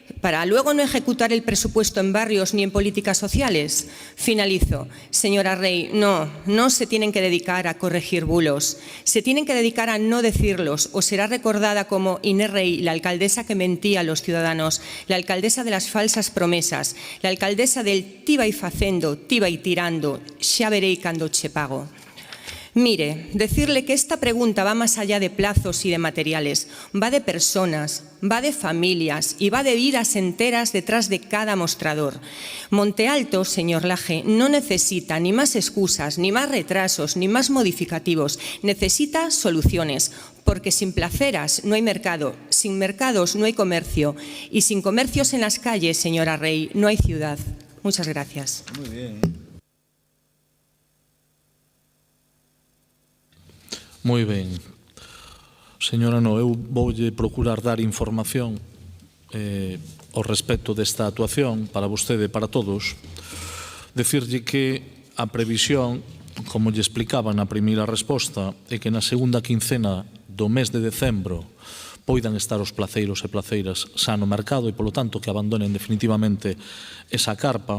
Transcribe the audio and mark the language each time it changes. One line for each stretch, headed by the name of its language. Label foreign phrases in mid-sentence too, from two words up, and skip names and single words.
Spanish: ¿Para luego no ejecutar el presupuesto en barrios ni en políticas sociales? Finalizo. Señora Rey, no se tienen que dedicar a corregir bulos. Se tienen que dedicar a no decirlos o será recordada como Inés Rey, la alcaldesa que mentía a los ciudadanos, la alcaldesa de las falsas promesas, la alcaldesa del
Galician: ti vai facendo, ti vai tirando, xa verei cando che pago.
Spanish: Mire, decirle que esta pregunta va más allá de plazos y de materiales, va de personas, va de familias y va de vidas enteras detrás de cada mostrador. Monte Alto, señor Laje, no necesita ni más excusas, ni más retrasos, ni más modificativos, necesita soluciones. Porque sin placeras no hay mercado, sin mercados no hay comercio y sin comercios en las calles, señora Rey, no hay ciudad. Muchas gracias. Muy bien.
Galician: Moi ben. Señora, eu voulle procurar dar información ao respecto desta actuación para vostede e para todos. Decirlle que a previsión, como lle explicaba na primeira resposta, é que na segunda quincena do mes de decembro poidan estar os placeiros e placeiras xa no mercado e, polo tanto, que abandonen definitivamente esa carpa.